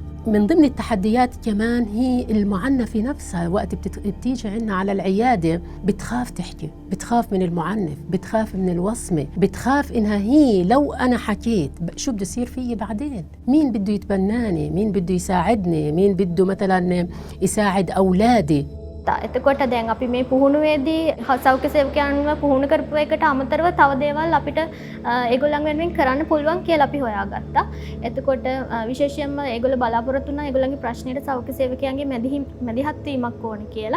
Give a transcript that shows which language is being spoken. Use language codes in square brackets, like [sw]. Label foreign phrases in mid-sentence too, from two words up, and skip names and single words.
[ar] من ضمن التحديات كمان هي المعنفة نفسها، وقت بتيجي عنا على العيادة بتخاف تحكي، بتخاف من المعنف، بتخاف من الوصمة، بتخاف إنها هي لو أنا حكيت شو بده يصير فيي بعدين، مين بده يتبناني، مين بده يساعدني، مين بده مثلا يساعد أولادي. [si] එතකොට දැන් අපි මේ පුහුණුවේදී සෞඛ්‍ය සේවකයන්ව පුහුණු කරපු එකට අමතරව තව දේවල් අපිට ඒගොල්ලන් වෙනුවෙන් කරන්න පුළුවන් කියලා අපි හොයාගත්තා. එතකොට විශේෂයෙන්ම ඒගොල්ලෝ බලාපොරොත්තු වුණා ඒගොල්ලන්ගේ ප්‍රශ්නෙට සෞඛ්‍ය සේවකයන්ගේ මැදිහත් වීමක් ඕන කියලා.